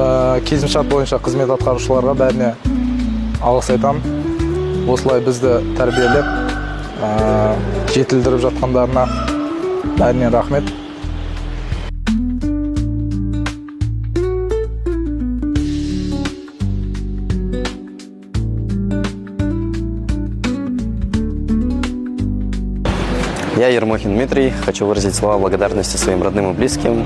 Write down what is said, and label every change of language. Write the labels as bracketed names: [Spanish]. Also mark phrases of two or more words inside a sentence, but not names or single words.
[Kazakh] Келісімшарт бойынша қызмет атқарушыларға бәріне алғыс айтамын. Осылай бізді тәрбиелеп, жетілдіріп жатқандарына бәріне рахмет. [Russian] Я, Ермохин Дмитрий, хочу выразить слова благодарности своим родным и близким.